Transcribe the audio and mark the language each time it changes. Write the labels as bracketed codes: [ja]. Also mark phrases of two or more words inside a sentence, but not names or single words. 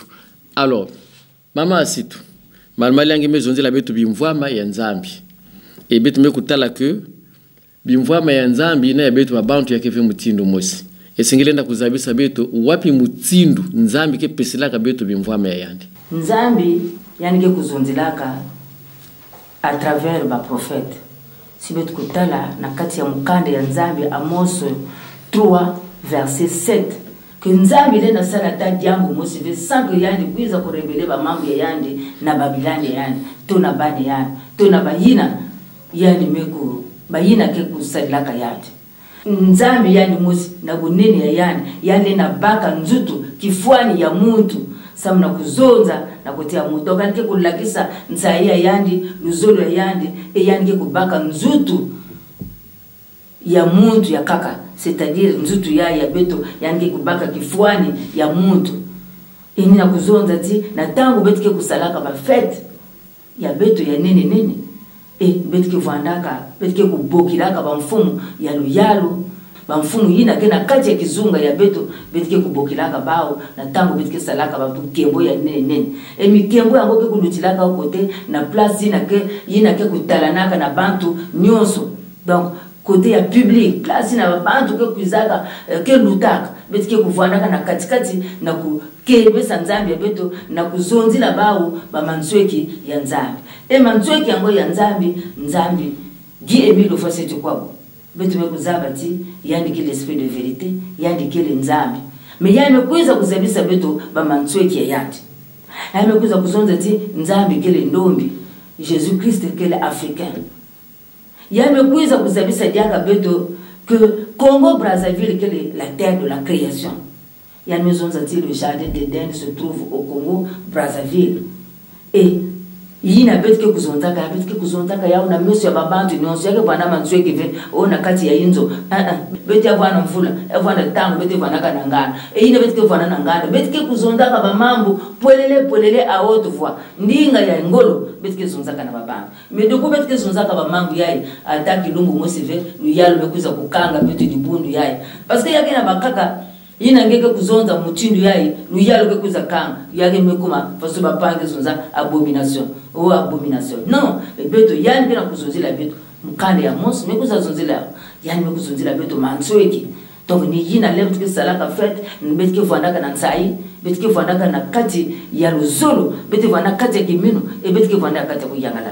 [ktu] Alors mama Asitu malmali yangi mezonzila betu bimvwama ya nzambi e betu mekutala ke bimvwama ya nzambi na ya betu babantu ya kefe mutindo mosi esingilenda kuzabisa betu wapi mutindo nzambi ke pesilaka betu bimvwama ya yandi nzambi yani ke kuzonzilaka [fr] à travers [ktu] ba prophète si betu kutala na kati ya mukande ya nzambi Amos 3 verset 7 que nzambi le na sala ta diango mosi ve sango yandi kuiza kurebele ba mambo ya yandi na babilani yandi to na bani yandi to na bayina yani meku bayina ke kusalaka yandi nzambi yani mosi na bunene ya yani na baka nzutu kifuani ya muntu samna kuzonza na kutia muntu kanike kulakisa nzaya yandi luzolo ya yandi yani ke kubaka nzutu ya muntu ya kaka c'est-à-dire nzutu ya beto yani ke kubaka kifuani ya muntu ini na kuzonza ti na tangu betike kusalaka ba fete ya beto ya nene betike vandaka betike kubokilaka ba mfumu ya luyalu ba mfumu yina kena kati ya kizunga ya beto betike kubokilaka bao na tangu betike salaka ba kembo ya nene mikembo yango ke kulutilaka kote na place yina ke kutalanaka na bantu nyonso [fr] donc côté [ktu] ya public place na bantu ke kuizaka ke lutaka betike kuvandaka na katikati na ku kebe sanzambi ya beto na kuzonzila bao ba mansweki ya nzambi mansweki yango ya nzambi Guy Emile Ofaseti kwabo betu mekuzabati yani kile [fr] l'esprit de vérité [ktu] yani kile nzambi mais yani mekuiza kuzabisa beto ba mansweki ya yandi yani mekuiza kuzonza ti nzambi kile ndombi Jésus Christ kile africain yani mekuiza kuzabisa diaka beto que Congo Brazzaville kile [fr] la terre de la création. [ktu] Yani mezonza ti [fr] le jardin d'Éden se trouve au Congo Brazzaville [ktu] et yina betike kuzonzaka ya una meso ya babantu nyonso yake bwana manzweke ve ona kati ya inzo beti bwana mvula bwana tango beti bwana kanangana yina betike bwana nangana betike kuzonzaka ba mambo polele [fr] a haute voix [ktu] ndinga ya ngolo betike zonzaka na babantu medoko betike zonzaka ba mambo yayi ataki lungu mosive yalo mekuza kukanga beti dibundu yayi parce que yake na bakaka yina ngeke kuzonza mutindu yayi luyalo ke kuza kanga yake mekuma faso bapange zonza abomination non beto yani bina kuzonzila beto mukande ya Amos mekuza zonzila yani mekuzonzila beto mansweki donc ni yina left ke salaka fete betike vandaka na nsai betike vandaka na kati ya luzolo betike vandaka kati ya kimino betike vandaka kati ya kuyangala